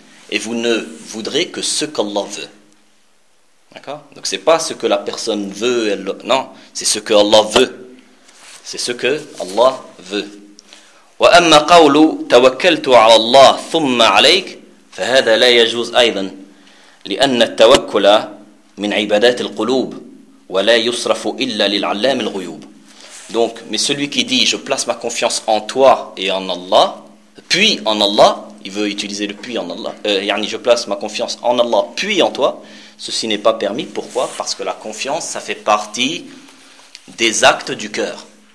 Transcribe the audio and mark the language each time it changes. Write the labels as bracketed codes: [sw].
[fr] Et vous ne voudrez que ce qu'Allah veut. D'accord ? Donc ce n'est pas ce que la personne veut, elle, non, c'est ce que Allah veut. C'est ce que Allah veut. [ar] وأما قول توكلت على الله ثم عليك فهذا لا يجوز أيضا لأن التوكل من عبادات القلوب وَلَا يُصْرَفُ إِلَّا لِلْعَلَّامِ الْغُيُوبِ. [fr] Donc, mais celui qui dit je place ma confiance en toi et en Allah, puis en Allah, il veut utiliser le puis en Allah, yani je place ma confiance en Allah puis en toi, ceci n'est pas permis. Pourquoi? Parce que la confiance, ça fait partie des actes du cœur.